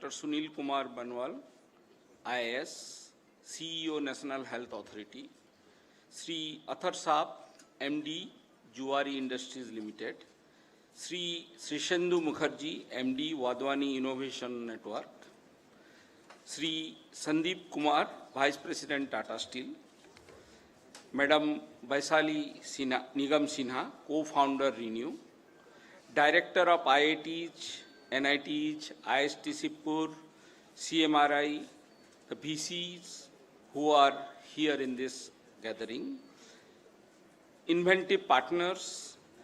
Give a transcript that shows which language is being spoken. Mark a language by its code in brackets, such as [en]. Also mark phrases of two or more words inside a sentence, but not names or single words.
[en] Sunil Kumar Banwal, IAS, CEO, National Health Authority, Sri Athar Saab, MD, Zuari Industries Limited, Sri Shirshendu Mukherjee, MD, Wadhwani Innovation Network, Sri Sandeep Kumar, Vice President, Tata Steel, Madam Vaisali Nigam Sinha, co-founder Renew, Director of IITs, NITs, IST Sipur, CMRI, the VCs who are here in this gathering, inventive partners,